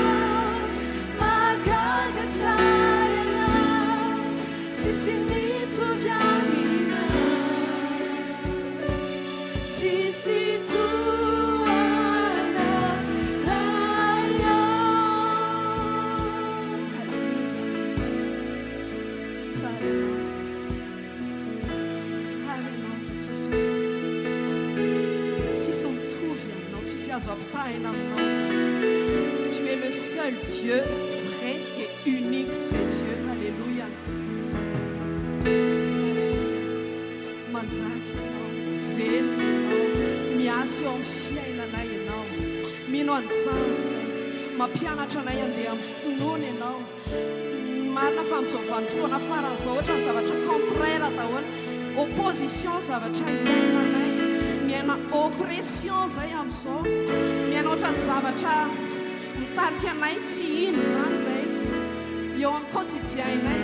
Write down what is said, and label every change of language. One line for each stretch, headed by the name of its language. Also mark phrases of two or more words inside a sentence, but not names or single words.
Malagasy: magaga tsarana tsisy mitovy amina, tsisy tohana raha tsaranao Jesosy, tsisy mitovy aminao, tsisy azo ampitahina aminao zany.
French: Tu es le seul Dieu vrai et unique vrai Dieu. Alléluia.
Malagasy: Manjaka ianao, velona ianao, miasa eo amin'ny fiainanay ianao. Mino an'izany zay, mampianatra anay andeha amin'ny finoana ianao. Marina fa amin'izao vanim-potoana faran'izao ohatra ny zavatra contraire daholo, opposition zavatra iainanay, miaina oppression zay amin'izao, miaina ohatra ny zavatra mitarika anay tsy ino zany zay eo amin'ny quotidiennay.